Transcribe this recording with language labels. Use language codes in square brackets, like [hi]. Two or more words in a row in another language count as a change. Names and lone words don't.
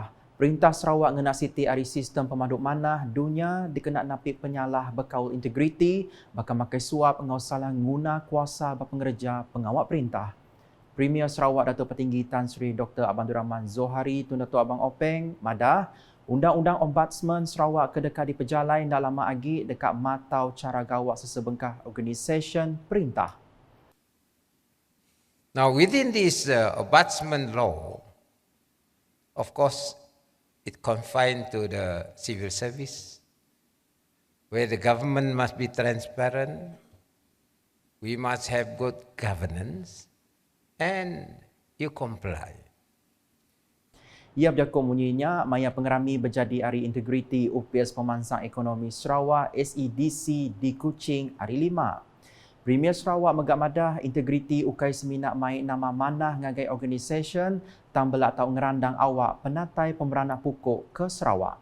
[iba] Perintah Sarawak ngena Siti ari sistem pemaduk manah dunia dikena napik penyalah berkaul integriti bakal makai suap ngausalah guna kuasa berpengerja pengawal perintah. Premier Sarawak Datuk Petinggi Tan Sri Dr. Abang Rahman Zohari Tun Datuk Abang Openg madah Undang-Undang Ombudsman Sarawak kedekat diperjalai dalam agi dekat matau cara gawak sesebengkah organisation perintah. [en] Now, within this ombudsman law, of course, it confined to the civil service, where the government must be transparent, we must have good governance, and you comply. [iba] Ia berjakut bunyinya maya pengerami berjadi hari integriti UPS Pemansang Ekonomi Sarawak SEDC di Kuching hari 5. Premier Sarawak megak madah integriti ukai seminak mai nama manah ngagai organisation tambelak tau ngerandang awak penatai pemeranak pukuk ke Sarawak.